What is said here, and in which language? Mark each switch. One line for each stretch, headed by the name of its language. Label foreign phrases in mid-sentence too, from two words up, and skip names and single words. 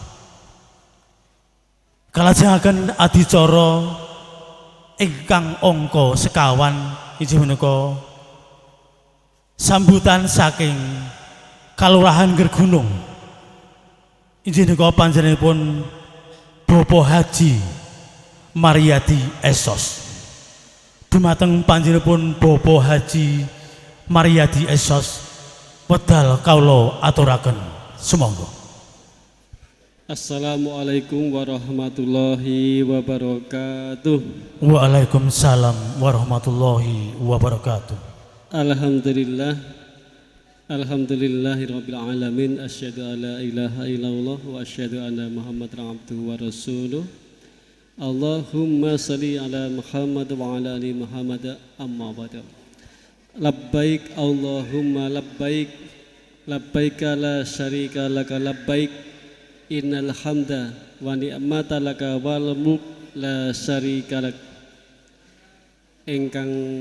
Javanese: Kalajengaken adicara ingkang angka sekawan inggih menika sambutan saking Kalurahan Gergunung inggih menika panjenenganipun Bapak Haji Mariadi Esos. Dumateng panjenenganipun Bapak Haji Mariadi Esos wedal kawula aturaken sumangga.
Arabic: السلام عليكم ورحمة الله وبركاته. وعليكم السلام ورحمة الله وبركاته. Alhamdulillah. الحمد لله رب العالمين. أشهد أن لا إله إلا الله وأشهد أن محمدا عبده ورسوله. اللهم صل على محمد وعلى آل محمد أما بعد. لبيك اللهم لبيك. لبيك لا شريك لك لبيك. إن الحمد والنعمة لك والملك لا شريك لك.